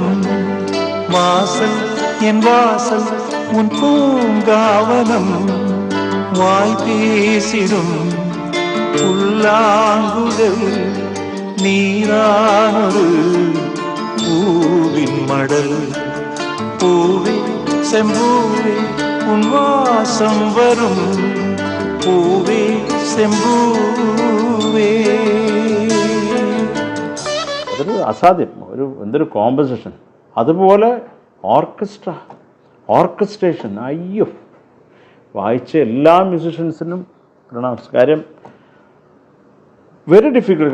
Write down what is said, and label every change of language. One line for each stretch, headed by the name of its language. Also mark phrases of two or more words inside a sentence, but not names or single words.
Tamil: வாசல் என் வாசல் உன் பூங்காவனம் வாய் பேசிடும் புல்லாங்குழல் நீரானொரு பூவின் மடல் பூவே செம்பூவே உன் வாசம் வரும் பூவே செம்பൂവേ.
Malayalam: അതൊരു അസാധ്യം, എന്തൊരു കോമ്പോസിഷൻ. അതുപോലെ ഓർക്കസ്ട്രേഷൻ. അയ്യോ, വായിച്ച എല്ലാ മ്യൂസിഷ്യൻസിനും പ്രണാംസ്. കാര്യം
English: very difficult.